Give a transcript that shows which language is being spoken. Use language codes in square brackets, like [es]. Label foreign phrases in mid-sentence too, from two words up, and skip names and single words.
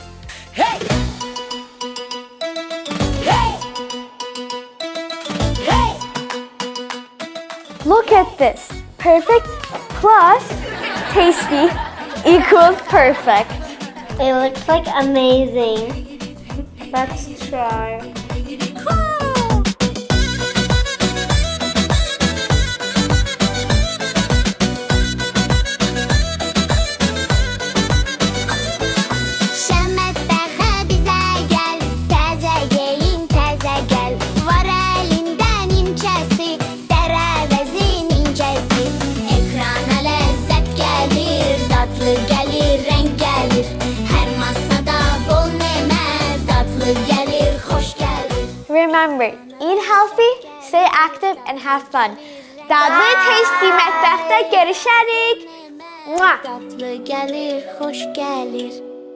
[en] Look at this. Perfect plus tasty equals perfect. It looks like amazing. Let's try. [az] Şəmətbəxə bizə gəl, təzə geyin, təzə gəl. Var əlində nimçəsi, dərəvəzin incəsi. Ekrana ləzzət gəlir, dadlı gəlir, rəng gəlir. Hər masada bol nemət, dadlı gəlir, xoş gəlir. [en] Remember, eat healthy, stay active, and have fun. [az] Dadlı tasty mətbəxdə görüşərik. Mwah. Dadlı gəlir, xoş gəlir.